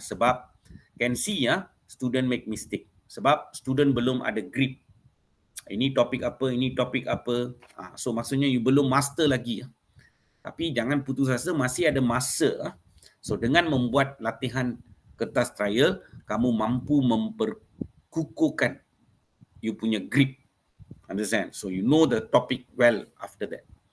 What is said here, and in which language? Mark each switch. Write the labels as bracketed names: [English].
[Malay] Sebab [English] can see student make mistake. [Malay] Sebab student belum ada grip. Ini topik apa, ini topik apa. [English] So, [Malay] maksudnya you belum master lagi. Tapi jangan putus asa, masih ada masa. So, dengan membuat latihan kertas trial, kamu mampu memperkukuhkan [English] you punya grip. Understand? So, you know the topic well after that.